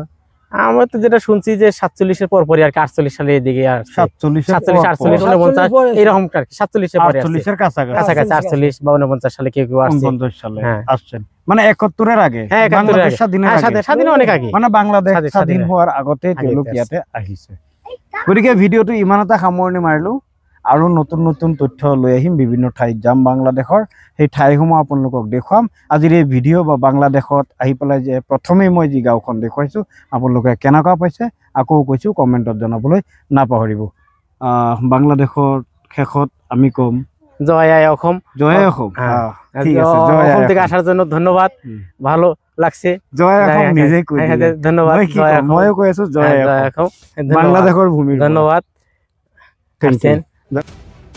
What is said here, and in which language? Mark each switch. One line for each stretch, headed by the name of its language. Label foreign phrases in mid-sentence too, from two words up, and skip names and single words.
Bangla: আমরা তো যেটা শুনছি যে 47-এর পর পরে আর কি, 48 সালের এদিকে, 47, 48, 49 এরকম আর কি, 47-এর পরে, 48-এর কাছাকাছি, 48 বা 49 সালে কেউ কেউ আসছে, 49 সালে আসছেন। মানে 71-এর আগে, হ্যাঁ বাংলাদেশ স্বাধীনের অনেক আগে,
Assamese: মানে বাংলাদেশ স্বাধীন হওয়ার আগতে তেওঁলোক ইয়াতে আহিছে। গতিকে ভিডিওটো ইমানতে সামৰণি মাৰিলো। আৰু নতুন নতুন তথ্য লৈ আহিম, বিভিন্ন ঠাইত যাম বাংলাদেশৰ, সেই ঠাইসমূহ আপোনালোকক দেখুৱাম। আজিৰ এই ভিডিঅ' বা বাংলাদেশত আহি পেলাই যে প্ৰথমেই মই যি গাঁওখন দেখুৱাইছোঁ, আপোনালোকে কেনেকুৱা পাইছে আকৌ কৈছোঁ কমেণ্টত জনাবলৈ নাপাহৰিব। বাংলাদেশৰ শেষত আমি ক'ম জয় আই অসম, জয় অসম। ঠিক আছে,
Bangla: অসম থেকে আসার জন্য ধন্যবাদ, ভালো লাগছে।
Assamese: জয় অসম নিজেই কৈ দিলে, ধন্যবাদ। ময়ো কৈ আছো জয় অসম, বাংলাদেশৰ ভূমি। ধন্যবাদ।